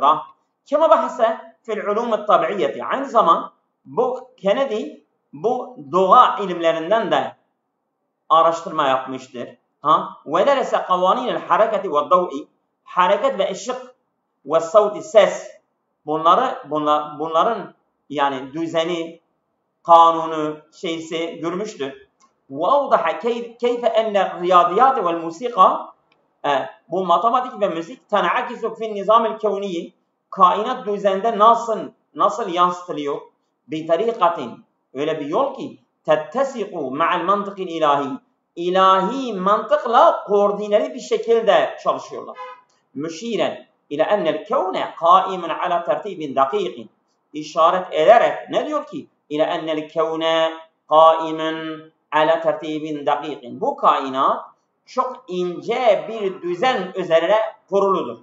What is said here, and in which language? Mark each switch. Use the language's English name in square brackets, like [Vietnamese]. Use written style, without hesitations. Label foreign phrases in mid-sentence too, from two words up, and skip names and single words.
[Arabic] كما بحث في العلوم الطبيعية. [Turkish] Aynı zaman bu Kennedy bu doğa ilimlerinden de araştırma yapmıştır. [Arabic] ودرس قوانين الحركة والضوء. [Turkish] Hareket ve ışık ve savti ses. bunların yani düzeni, kanunu, şeysi görmüştür. [Arabic] وَاَوْضَحَ كَيْفَ اَنَّ الرِّيَاضِيَاتِ وَالْمُوسِيقَى [Turkish] bu matematik ve müzik [Arabic] تَنْعَكِسُ فِي النِّظَامِ الْكَوْنِيِّ [Turkish] kainat düzeninde nasıl yansıtılıyor? بِطَرِيقَةٍ öyle bir yol ki [Arabic] تَتَّسِقُ مَعَ الْمَنْطِقِ الْاِلَٰهِ [Turkish] ilahi mantıkla koordineli bir şekilde çalışıyorlar. [Arabic] مشيرا إلى أن الكون قائما على ترتيب دقيق [Turkish] işaret ederek ne diyor ki? [Arabic] إلى أن الكون قائما على ترتيب دقيق [Turkish] bu kainat çok ince bir düzen üzerine kuruludur.